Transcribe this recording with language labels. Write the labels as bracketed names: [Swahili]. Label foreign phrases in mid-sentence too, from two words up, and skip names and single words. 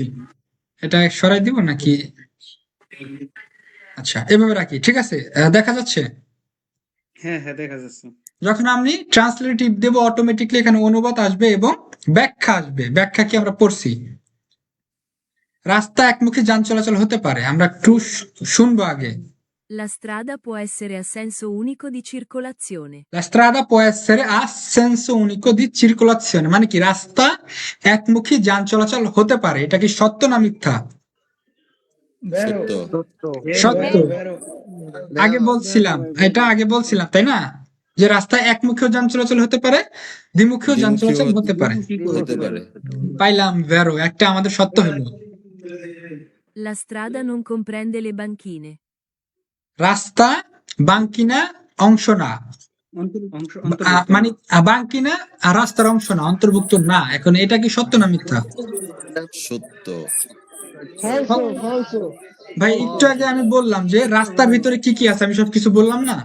[Bangla] এটা সরাই দিব নাকি? আচ্ছা, এভাবে রাখি, ঠিক আছে? দেখা যাচ্ছে? হ্যাঁ হ্যাঁ দেখা যাচ্ছে। যখন আমি ট্রান্সলেটিভ দেব অটোমেটিকলি এখানে অনুবাদ আসবে এবং ব্যাখ্যা আসবে। ব্যাখ্যা কি আমরা পড়ছি, রাস্তা একমুখী যান চলাচল হতে পারে, আমরা একটু শুনবো আগে। [Italian] La strada può essere a senso unico di circolazione. La strada può essere a senso unico di circolazione, [Bangla] মানে কি রাস্তা একমুখী যান চলাচল হতে পারে, এটা কি সত্য না মিথ্যা? সত্য। সত্য। আগে বলছিলাম, এটা আগে বলছিলাম তাই না, যে রাস্তায় একমুখীয় যান চলাচল হতে পারে, দ্বিমুখীয় যান চলাচল হতে পারে। হতে পারে। পাইলাম, ভেরো একটা আমাদের সত্য হলো। [Italian] La strada non comprende le banchine. [Bangla] রাস্তা বাঙ্কিনা অংশ না, মানে বাঙ্কিনা আর রাস্তার অংশ না, অন্তর্ভুক্ত না। এখন এটা কি সত্য না মিথ্যা? সত্য। ভাই একটু আগে আমি বললাম যে রাস্তার ভিতরে কি কি আছে, আমি সবকিছু বললাম না?